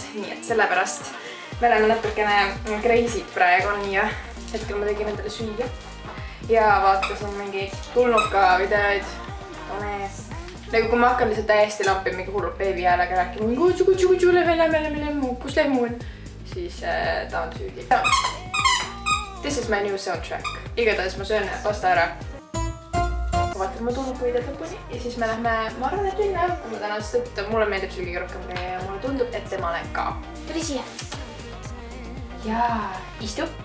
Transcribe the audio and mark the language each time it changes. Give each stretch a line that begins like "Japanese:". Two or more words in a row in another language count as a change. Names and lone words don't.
Estonian: Nii et sellepärast me oleme natukene kreisid praegu nii ja hetkel ma tegin endale süüa. Ja vaatasin mingi tulnuka videoid. Nagu kui ma hakkan lihtsalt täiesti lampi mingi hullult beebi häälega rääkima. Kutsu, lähme, kus lehmu on? Siis ta on süüdi.
English: This is my new soundtrack.
Estonian: Igatahes ma söön pasta ära. hakka vaatama mu tulupuide lõpuni ja siis me lähme, ma arvan, et minna õppima täna, sest et mulle meeldib siin kõige rohkem ja mulle tundub, et temale ka. Tuli siia. Ja istu.